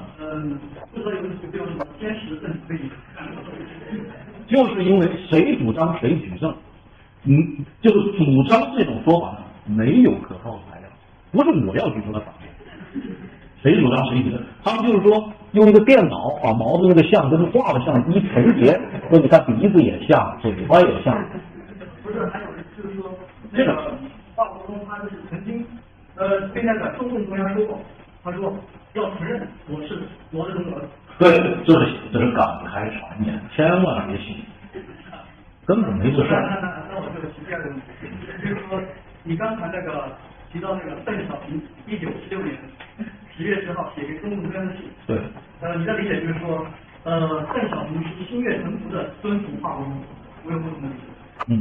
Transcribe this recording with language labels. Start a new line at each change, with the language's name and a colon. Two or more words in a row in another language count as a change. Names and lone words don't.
Chinese: 不知道有沒有什麼堅實的證據可以看到？就是因為誰主張誰舉證。就是主張這種說法呢，沒有可靠的材料，不是我要舉出的反面，誰主張誰覺得，他們就是說用一個電腦把毛的那个像跟畫的像一重疊，说你看鼻子也像，嘴巴也像。不是，还有就是说那个华国锋他就是曾经被那个中共中央说过，他说要承認我是毛澤東的兒子。對，這是港台傳言，千萬別信，根本沒這事。那我就提第二個問題，就是說你剛才那個提到那個鄧小平1976年10月10號寫給中共中央的信。對。你的理解就是說，鄧小平是心悅誠服的遵從華國鋒，我有不同的理解。